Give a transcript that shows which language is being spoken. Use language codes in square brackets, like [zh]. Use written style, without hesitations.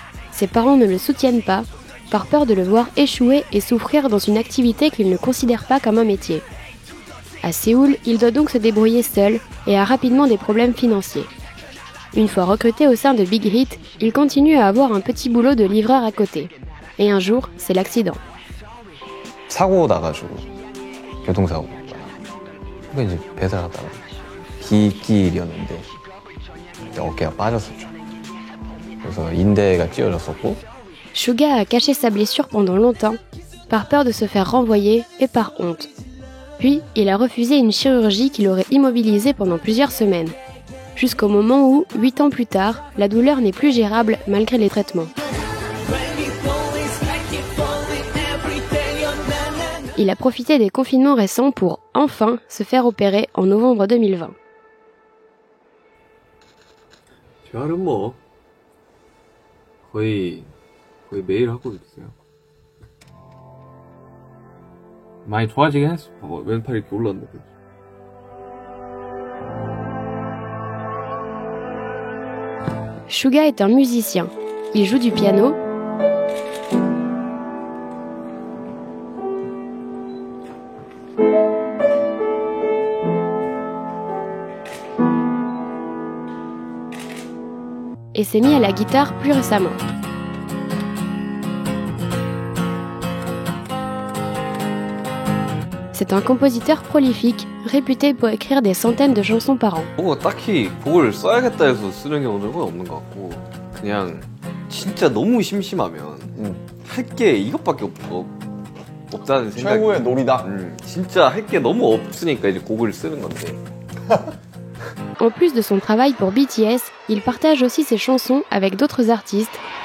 [fr] Ses parents ne le soutiennent pas, par peur de le voir échouer et souffrir dans une activité qu'il ne considère pas comme un métier. À Séoul, il doit donc se débrouiller seul et a rapidement des problèmes financiers. Une fois recruté au sein de Big Hit, il continue à avoir un petit boulot de livreur à côté. Et un jour, c'est l'accident. [ko] 사고 나가지고 교통사고. 이제 배달하다가 빗길이었는데 어깨가 빠졌었죠. 그래서 인대가 찢어졌었고. [fr] Suga a caché sa blessure pendant longtemps, par peur de se faire renvoyer et par honte. Puis, il a refusé une chirurgie qui l'aurait immobilisé pendant plusieurs semaines. Jusqu'au moment où, 8 ans plus tard, la douleur n'est plus gérable malgré les traitements. Il a profité des confinements récents pour, enfin, se faire opérer en novembre 2020. [ko] 재활은 뭐 거의 매일 하고 있어요. 많이 좋아지긴 했어. 왼팔이 이렇게 올랐는데. [fr] Suga est un musicien. Il joue du piano, et s'est mis à la guitare plus récemment. C'est un compositeur prolifique, réputé pour écrire des centaines de chansons par an. [ko] 딱히 곡을 써야겠다 해서 쓰는 경우는 없는 것 같고 그냥 진짜 너무 심심하면 할 게 이것밖에 없다는 생각이 최고의 놀이다. 진짜 할 게 너무 없으니까 이제 곡을 쓰는 건데. [fr] En plus de son travail pour BTS, il partage aussi ses chansons avec d'autres artistes.